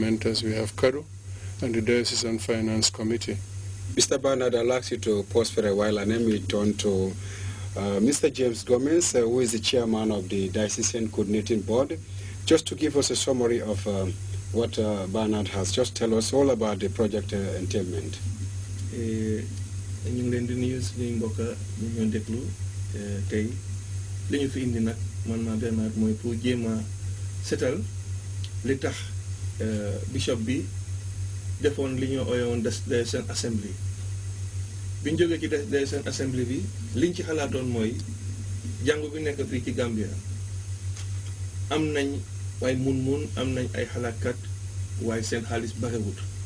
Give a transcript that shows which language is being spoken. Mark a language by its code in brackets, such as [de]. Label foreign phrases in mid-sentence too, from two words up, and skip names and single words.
[en] We have CADO and the Diocesan Finance Committee. Mr. Bernard, I'd like you to pause for a while and then we turn to Mr. James Gomez, who is the chairman of the Diocesan Coordinating Board, just to give us a summary of what Bernard has just tell us all about the project entailment. [wo] ñu ngi leen di nuyu suñuy mbokk ñu ñoo déglu tey li ñu fi indi nag man ma Bernard mooy pour jéem a setal li tax bishop bi defoon li ñu ooyoon Diocesan Assembly bi ñu jógee ci Diocesan Assembly bi liñ ci xalaatoon mooy jàngu bi nekk fii ci Gambia am nañ waaye mun am nañ ay xalaatkat waaye seen xaalis barewut